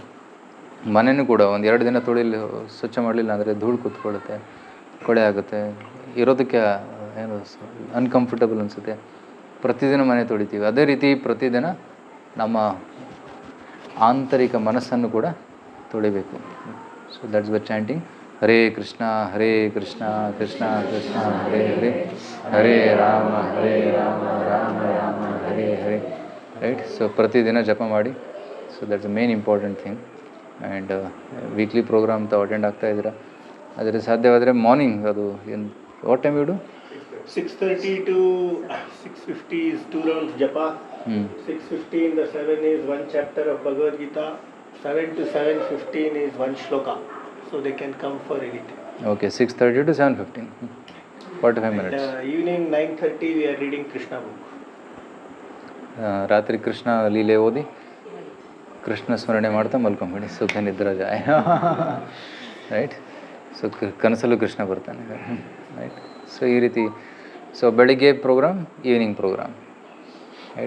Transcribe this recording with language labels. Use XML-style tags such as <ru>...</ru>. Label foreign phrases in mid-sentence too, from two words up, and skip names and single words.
<kn>ಮನೆಯೂ ಕೂಡ 1-2 ದಿನ ಸ್ವಚ್ಛ ಮಾಡಲಿಲ್ಲ ಅಂದರೆ ಧೂಳು ಕೂತ್ಕೊಳ್ಳುತ್ತೆ, ಕೊಳೆ ಆಗುತ್ತೆ, ಇರೋದಕ್ಕೆ ಏನು ಅನ್ಕಂಫರ್ಟಬಲ್ ಅನಿಸುತ್ತೆ. ಪ್ರತಿದಿನ ಮನೆ ತೊಳಿತೀವಿ. ಅದೇ ರೀತಿ ಪ್ರತಿದಿನ ನಮ್ಮ ಆಂತರಿಕ ಮನಸ್ಸನ್ನು ಕೂಡ ತೊಳಿಬೇಕು.</kn> <en>So that's the chanting</en> <sa>ಹರೇ ಕೃಷ್ಣ ಕೃಷ್ಣ ಕೃಷ್ಣ ಹರೇ ಹರೇ, ಹರೇ ರಾಮ ರಾಮ ರಾಮ ಹರೇ ಹರೇ.</sa> <kn>ರೈಟ್?</kn> <en>ಸೊ</en> <kn>ಪ್ರತಿದಿನ ಜಪ ಮಾಡಿ.</kn> <en>So that's the main important thing. And weekly program</en> <kn>ತಾವು ಅಟೆಂಡ್ ಆಗ್ತಾ ಇದ್ದೀರಾ. ಆದರೆ ಸಾಧ್ಯವಾದರೆ ಮಾರ್ನಿಂಗ್ ಅದು ಏನು</kn> <en>What time you do? 6:30 to 6:50 is 2 rounds japa. 6:15 the 7 is 1 chapter of Bhagavad Gita. 7 to 7:15 is 1 shloka. So they can come for anything. Okay, 6:30 to 7:15. 45 minutes. Evening 9:30 we are reading Krishna book.</en> <kn>ರಾತ್ರಿ ಕೃಷ್ಣ ಲೀಲೆ ಓದಿ ಕೃಷ್ಣ ಸ್ಮರಣೆ ಮಾಡ್ತಾ ಮಲ್ಕೊಂಬಿಡಿ, ಸುಖ ನಿದ್ರಾ ಜಾಯ.</kn> <en>Right? So</en> <kn>ಕನಸಲ್ಲೂ ಕೃಷ್ಣ ಬರ್ತಾನೆ.</kn> <en>Right? So</en> <kn>ಈ ರೀತಿ. ಸೊ ಬೆಳಿಗ್ಗೆ ಪ್ರೋಗ್ರಾಮ್,</kn> <en>evening program.</en> <kn>ರೈಟ್?</kn>